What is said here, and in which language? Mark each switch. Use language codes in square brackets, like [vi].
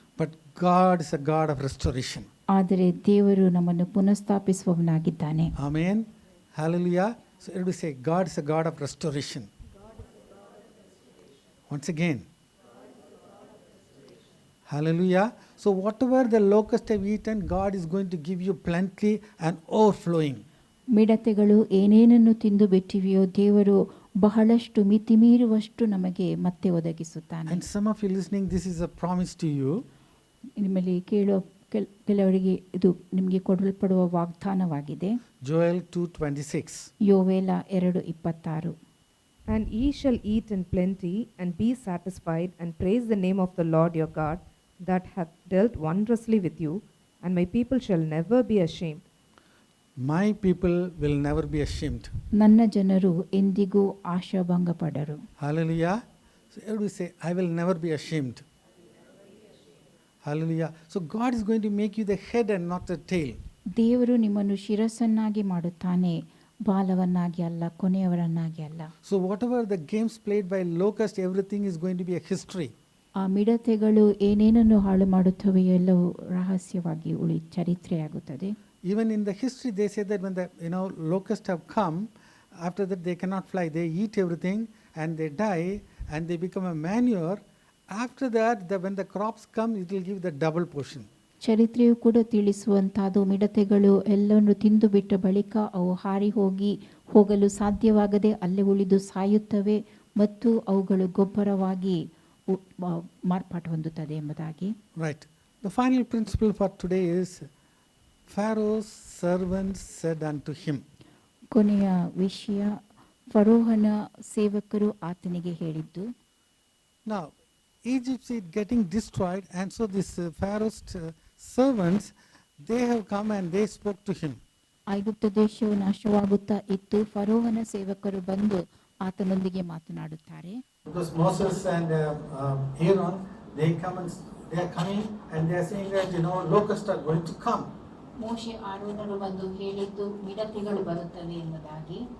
[en] But God is a God of restoration. [kn] ಆದರೆ ದೇವರು ನಮ್ಮನ್ನು ಪುನಃಸ್ಥಾಪಿಸುವವನಾಗಿದ್ದಾನೆ. [en] Amen. Hallelujah. So everybody say, God is a God of restoration. Once again. Hallelujah. So whatever the locusts have eaten, God is going to give you plenty and overflowing. [kn] ಮಿಡತೆಗಳು ಏನೇನನ್ನು ತಿಂದು ಬಿಟ್ಟಿವೆಯೋ ದೇವರು ಬಹಳಷ್ಟು ಮಿತಿಮೀರುವಷ್ಟು ನಮಗೆ ಮತ್ತೆ ಒದಗಿಸುತ್ತಾನೆ. [en] And some of you listening, this is a promise to you. [kn] ನಿಮ್ಮಲ್ಲಿ ಕೇಳುವ ಕೆಲವರಿಗೆ ಇದು ನಿಮಗೆ ಕೊಡಲ್ಪಡುವ ವಾಗ್ದಾನವಾಗಿದೆ. [en] Joel 2:26. [kn] ಯೋವೇಲ 2:26. [en] And ye shall eat in plenty, and be satisfied, and praise the name of the Lord your God, that hath dealt wondrously with you, and my people shall never be ashamed. My people will never be ashamed. [kn] ನನ್ನ ಜನರು ಎಂದಿಗೂ ಆಶಾಭಂಗ ಪಡರು. [en] Hallelujah. So everybody say, I will never be ashamed. Hallelujah. So God is going to make you the head and not the tail. [kn] ದೇವರು ನಿಮ್ಮನ್ನು ಶಿರಸ್ಸನ್ನಾಗಿ ಮಾಡುತ್ತಾನೆ, ಬಾಲವನ್ನಾಗಿ ಅಲ್ಲ, ಕೊನೆಯವರನ್ನಾಗಿ ಅಲ್ಲ. [en] So whatever the games played by locust, everything is going to be a history. [kn] ಆ ಮಿಡತೆಗಳು ಏನೇನನ್ನು ಹಾಳು ಮಾಡುತ್ತವೆಯೋ ಎಲ್ಲವೂ ರಹಸ್ಯವಾಗಿ ಚರಿತ್ರೆಯಾಗುತ್ತದೆ. [en] even in the history they say that when the locusts have come, after that they cannot fly, they eat everything and they die and they become a manure. After that when the crops come, it will give the double portion. [kn] ಚರಿತ್ರೆಯು ಕೂಡ ತಿಳಿಸುವಂಥದ್ದು ಮಿಡತೆಗಳು ಎಲ್ಲವನ್ನು ತಿಂದು ಬಿಟ್ಟ ಬಳಿಕ ಅವು ಹಾರಿ ಹೋಗಲು ಸಾಧ್ಯವಾಗದೆ ಅಲ್ಲೇ ಉಳಿದು ಸಾಯುತ್ತವೆ ಮತ್ತು ಅವುಗಳು ಗೊಬ್ಬರವಾಗಿ ಮಾರ್ಪಾಟು ಹೊಂದುತ್ತದೆ ಎಂಬುದಾಗಿ. [en] Right. The final principle for today is Pharaoh's servants said unto him. [kn] ಕೊನೆಯ ವಿಷಯ, ಫರೋಹನ ಸೇವಕರು ಆತನಿಗೆ ಹೇಳಿದ್ದು. [en] Now Egypt is getting destroyed, and so this Pharaoh's servants, they have come and they spoke to him. [kn] ಐಗುಪ್ತ ದೇಶವು ನಾಶವಾಗುತ್ತಾ ಇತ್ತು, ಫರೋಹನ ಸೇವಕರು ಬಂದು ಆತನೊಂದಿಗೆ ಮಾತನಾಡುತ್ತಾರೆ. [en] Because Moses and Aaron, they are coming and they are saying that locusts are going to come. [kn] ಮೋಶೆ ಆರೋನರು ಬಂದು ಹೇಳಿದ್ದು ಮಿಡತೆಗಳು ಬರುತ್ತವೆ ಎಂಬುದಾಗಿ.